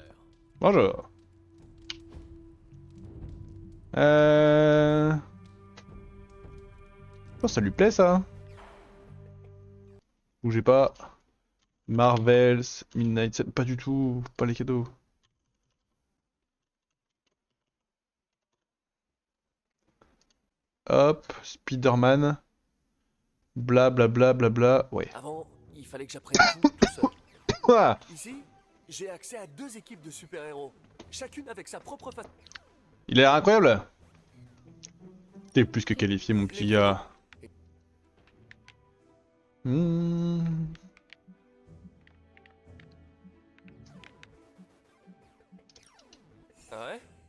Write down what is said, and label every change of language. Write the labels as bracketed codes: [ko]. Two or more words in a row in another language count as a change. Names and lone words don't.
[fr] Bonjour. Oh, ça lui plaît ça. Bougez pas. Marvels, Midnight Sun, pas du tout, pas les cadeaux. Hop, Spider-Man. Bla bla bla bla bla. Ouais. Avant, il fallait que j'apprenne tout seul. Ouah. Ici, j'ai accès à 2 équipes de super-héros, chacune avec sa propre façon. Il a l'air incroyable. T'es plus que qualifié, mon petit gars. Ouais?